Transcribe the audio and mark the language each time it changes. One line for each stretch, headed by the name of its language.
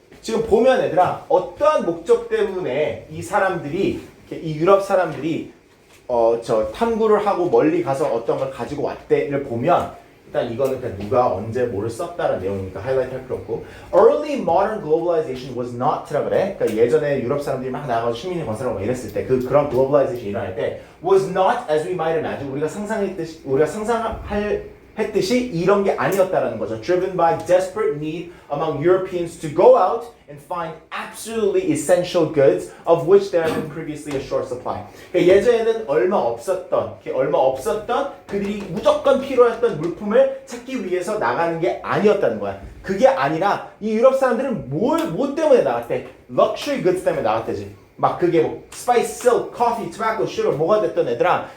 Korean: 지금 보면 얘들아 어떠한 목적 때문에 이 유럽 사람들이 탐구를 하고 멀리 가서 어떤 걸 가지고 왔대를 보면 일단 이거는 그냥 누가 언제 뭐를 썼다는 내용이니까 하이라이트 할 필요 없고
English: Early modern globalization was not
Korean: 라 그래. 그러니까 예전에 유럽 사람들이 막 나가서 식민지 건설하고 이랬을 때 그런 globalization 일어날 때
English: was not as we might imagine
Korean: 우리가 상상했듯이 이런 게 아니었다라는 거죠.
English: Driven by desperate need among Europeans to go out and find absolutely essential goods of which there had been previously a short supply.
Korean: 그러니까 예전에는 얼마 없었던 그들이 무조건 필요했던 물품을 찾기 위해서 나가는 게 아니었다는 거야. 그게 아니라 이 유럽 사람들은 뭐 때문에 나갔대? Luxury goods 때문에 나갔대지. 막 그게 뭐 spice, silk, coffee, tobacco, sugar 뭐가 됐던 애들아.